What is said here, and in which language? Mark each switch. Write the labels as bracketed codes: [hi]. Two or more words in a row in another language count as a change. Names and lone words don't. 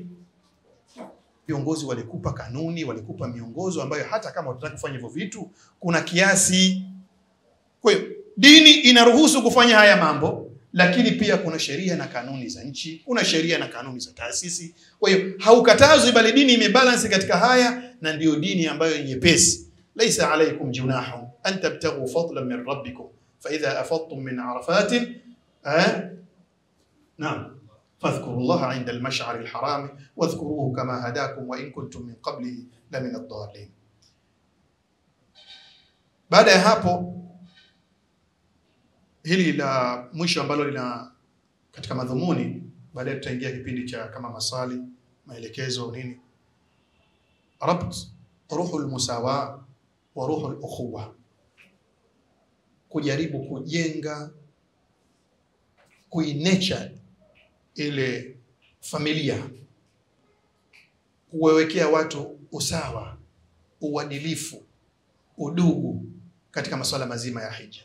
[sw] Viongozi walikupa kanuni, walikupa miongozo ambayo hata kama utataka kufanya hivyo vitu kuna kiasi. Kwa hiyo dini inaruhusu kufanya haya mambo, lakini pia kuna sheria na kanuni za nchi, kuna sheria na kanuni za taasisi. Kwa hiyo haukatazwi, bali dini imebalance katika haya, na ndio dini ambayo nyepesi. [ar] ليس عليكم جناح أن تبتغوا فضلا من ربكم فإذا أفضتم من عرفات نعم فاذكروا الله عند المشعر الحرام واذكروه كما هداكم وإن كنتم من قبله لا من الضالين. [sw] Baada ya hapo, hili la mwisho ambalo lina katika madhumuni, baadaye tutaingia kipindi cha kama maswali, maelekezo nini. [ar] ربط روح المساواة وروح الأخوة, [sw] kujaribu kujenga kuinecha ile familia, kuwekea watu usawa, uadilifu, udugu katika masuala mazima ya hija.